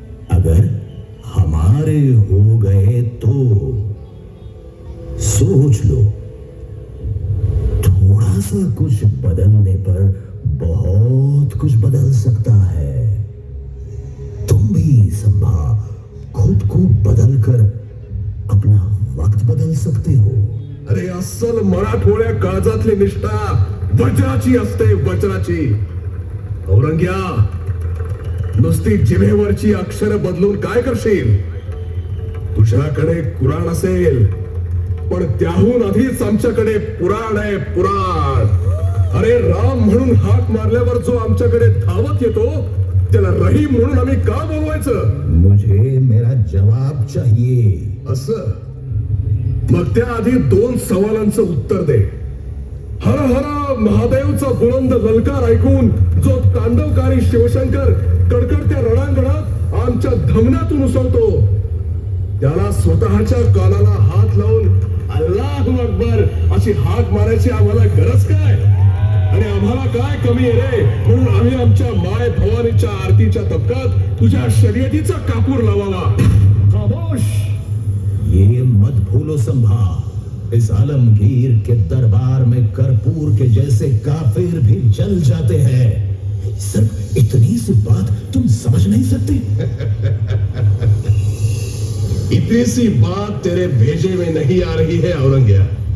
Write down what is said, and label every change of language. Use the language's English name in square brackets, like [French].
[Hindi] अगर हमारे हो गए तो सोच लो, थोड़ा सा कुछ बदलने पर बहुत कुछ बदल सकता है. तुम भी संभा खुद को बदलकर अपना वक्त बदल सकते हो. [Marathi] अरे अस्सल मराठवाड्या काळजातली निष्ठा वज्राची असते, वज्राची. औरंग्या, नुसती जिभेवरची अक्षर बदलून काय करशील? तुझ्याकडे कुराण असेल, पण त्याहून आधीच आमच्याकडे पुराण आहे, पुराण. अरे राम म्हणून हाक मारल्यावर जो आमच्याकडे धावत येतो त्याला रहीम म्हणून आम्ही का बोलवायचं? [Hindi] मुझे मेरा जवाब चाहिए. [Marathi] असं? मग त्याआधी 2 सवालांचं उत्तर दे. हर हर महादेवचा बुलंद ललकार ऐकून जो तांडवकारी शिवशंकर कडकडत्या रणांगणात आमच्या धमन्यातून उसळतो, त्याला स्वतःच्या कानाला हात लावून अल्लाहू अकबर अशी हाक मारायची आम्हाला गरज काय? आणि आम्हाला काय कमी आहे रे म्हणून आम्ही आमच्या माय भवानीच्या आरतीच्या तबकात तुझ्या शर्यतीचा कापूर लावावा? [Hindi] खामोश. ये मत भूलो संभा, इस आलमगीर के दरबार में कर्पूर के जैसे काफिर भी जल जाते हैं. सिर्फ इतनी सी बात तुम समझ नहीं सकते? इतनी सी बात तेरे भेजे में नहीं आ रही है औरंग्या.